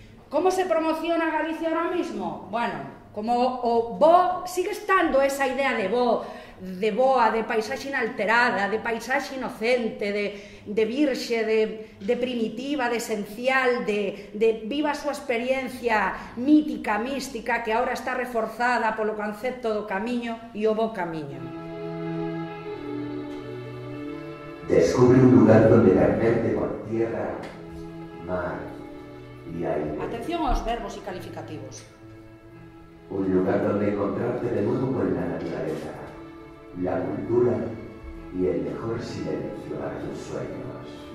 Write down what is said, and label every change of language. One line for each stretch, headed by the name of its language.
Spanish: Como se promociona Galicia ahora mismo?
Galician: Bueno, como o bo, sigue estando esa idea de boa, de paisaxe inalterada, de paisaxe inocente, de virxe, de primitiva, de esencial, de viva a súa experiencia mítica, mística, que ahora está reforzada polo concepto do camiño e o bo camiño.
Spanish: Descubre un lugar donde carnerte con tierra, mar y aire.
Galician: Atención aos verbos e calificativos.
Spanish: Un lugar donde encontrarte de nuevo con la naturaleza, la cultura y el mejor silencio para tus sueños.